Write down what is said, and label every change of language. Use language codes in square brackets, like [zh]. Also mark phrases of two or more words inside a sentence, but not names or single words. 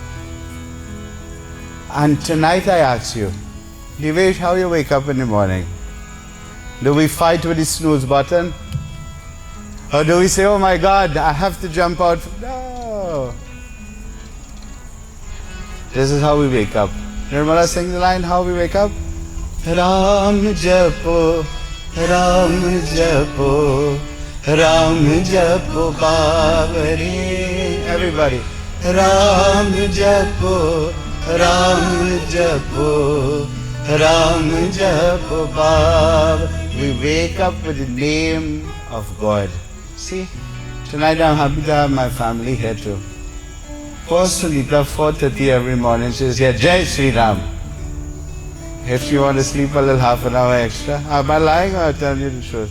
[en] And tonight I ask you, Divesh, how you wake up in the morning? Do we fight with the snooze button? Or do we say, oh my God, I have to jump out? No. This is how we wake up. Nirmala, sing the line, how we wake up? [hi] Ram japo, Ram japo, Ram japo bavari. [en] Everybody. [hi] Ram japo, Ram japo, Ram japo bavari. [en] We wake up with the name of God. See, tonight I'm happy to have my family here too. Poor Sunita, 4:30 every morning, she's here, [hi] Jai Sri Ram. [en] If you want to sleep a little half an hour extra, am I lying or I'll tell you the truth?